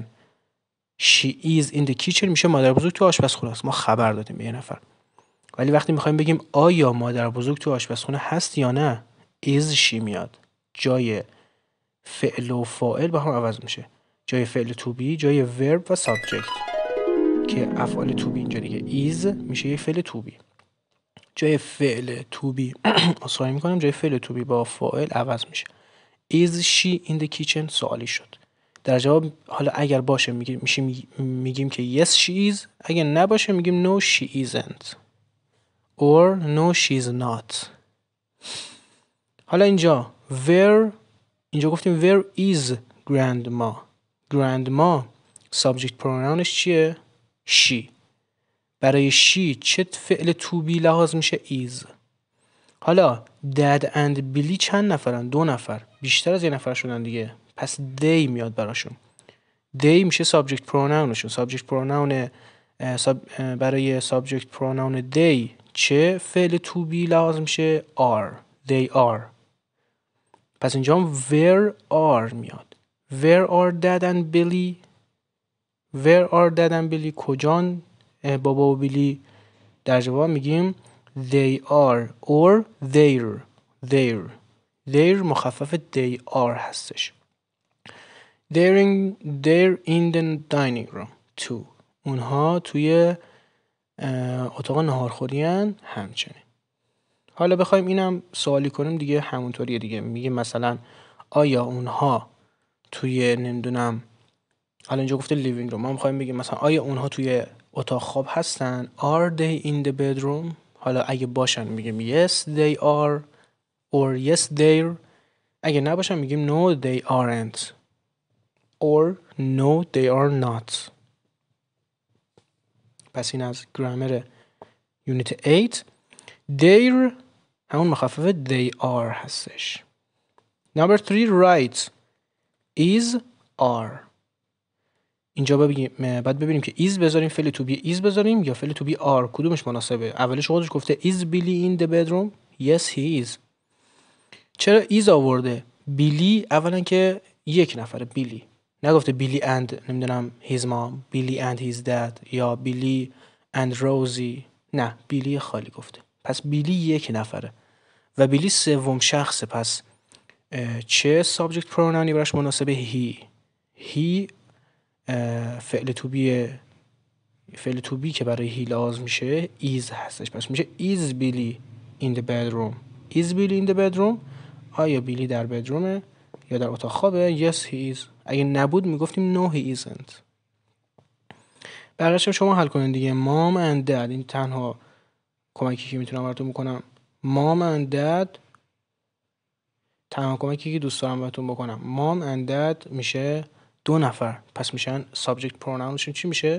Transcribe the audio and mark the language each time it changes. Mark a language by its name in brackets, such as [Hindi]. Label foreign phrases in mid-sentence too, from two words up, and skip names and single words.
[English] she is in the kitchen [Persian] میشه مادر بزرگ توی آشپزخونه است. ما خبر دادیم به یه نفر. ولی وقتی میخوایم بگیم آیا مادر بزرگ توی آشپزخونه هست یا نه، [English] is she میاد. [Persian] جای فعل و فاعل با هم عوض میشه. جای فعل [English] to be [Persian] جای verb و subject که افعال [English] to be [Persian] اینجا دیگه is میشه یه فعل [English] to be. [Persian] جای فعل [English] to be [Persian] اصلاحی میکنم، جای فعل [English] to be [Persian] با فاعل عوض میشه. [English] is she in the kitchen [Persian] سوالی شد. در جواب حالا اگر باشه میگیم که [English] yes she is. [Persian] اگر نباشه میگیم [English] no she isn't or no she's not. [Persian] حالا اینجا گفتیم [English] where is grandma. grandma subject pronounش چیه؟ she. [Persian] برای she چه فعل [English] to be [Persian] لحاظ میشه؟ is. حالا [English] dad and billy [Persian] چند نفرن؟ 2 نفر. بیشتر از 1 نفر شدن دیگه. پس they میاد براشون. [English] they میشه subject pronounشون. subject pronoun برای subject pronoun they [Persian] چه فعل [English] to be [Persian] لحاظ میشه؟ [English] are. they are. [Persian] پس اینجا [English] where are [Persian] میاد. [English] where are dad and billy. where are dad and billy [Persian] کجان بابا و بیلی؟ در جواب میگیم [English] they are or their مخفف they are هستش. they're in the dining room too. [Persian] اونها توی اتاق ناهارخوری هن همچنین. حالا بخوایم اینم سوالی کنیم دیگه همونطوریه دیگه. میگیم مثلا آیا اونها توی نمیدونم، حالا اینجا گفته [English] living room، [Persian] ما میخوایم بگیم مثلا آیا اونها توی اتاق خواب هستن؟ [English] are they in the bedroom. [Persian] حالا اگه باشن میگیم [English] yes they are or yes they're. [Persian] اگه نباشن میگیم [English] no they aren't or no they are not. [Persian] پس این از گرامر یونیت 8. they're همون مخفف [English] they are [Persian] هستش. [English] number 3 write is are. [Persian] اینجا بعد ببینیم که is بذاریم فعل [English] to be is [Persian] بذاریم یا فعل [English] to be are [Persian] کدومش مناسبه. اولش خودش گفته [English] is Billy in the bedroom. yes he is. [Persian] چرا is آورده؟ بیلی اولا که 1 نفره بیلی، نگفته بیلی and نمیدونم [English] his mom، [Persian] بیلی [English] and his dad [Persian] یا بیلی and Rosie. نه، بیلی خالی گفته. پس بیلی 1 نفره و بیلی 3م شخصه. پس چه [English] subject pronoun [Persian] ی براش مناسبه؟ he فعل [English] to be [Persian] که برای he لازم میشه is هستش. پس میشه [English] is Billy in the bedroom. is Billy in the bedroom. [Persian] آیا بیلی در بدرومه یا در اتاق خوابه؟ [English] yes he is. [Persian] اگه نبود میگفتیم [English] no he isn't. [Persian] بقیه‌اش شما حل کنید دیگه. [English] mom and dad [Persian] این تنها کمکی که میتونم براتون بکنم. [English] mom and dad [Persian] تنها کمکی که دوست دارم براتون بکنم. [English] mom and dad [Persian] میشه 2 نفر. پس میشن [English] subject pronoun [Persian] شون چی میشه؟